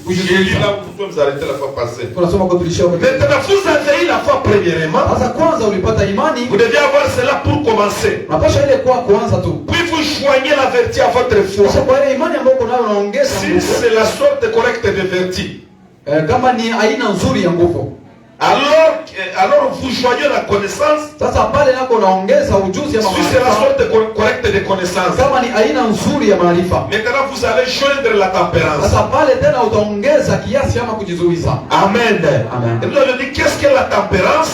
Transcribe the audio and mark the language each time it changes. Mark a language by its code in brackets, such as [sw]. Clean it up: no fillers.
[fr] J'ai lu là où vous pouvez vous arrêter la fois passée. [sw] Tunasoma kwa tulishia. [fr] Maintenant, vous avez eu la foi premièrement. [sw] Sasa kwanza ulipata imani. [fr] Vous deviez avoir cela pour commencer. [sw] Unapaswa ile kwa kuanza tu. [fr] Puis vous joignez la vertu à votre foi. [sw] Sasa kwa ile imani ambayo unayo unaongeza. [fr] Si c'est la sorte correcte de vertu. [sw] Kama ni aina nzuri ya nguvu. [fr] Alors vous joignez la connaissance. [sw] Sasa pale nako unaongeza ujuzi ya maarifa. [fr] Si c'est la sorte correcte de connaissance. [sw] Kama ni aina nzuri ya maarifa. [fr] Maintenant vous allez joindre la tempérance. [sw] Sasa pale tena utaongeza kiasi ama kujizuiza. Amen. Amen. [fr] Et nous avons dit qu'est-ce que la tempérance?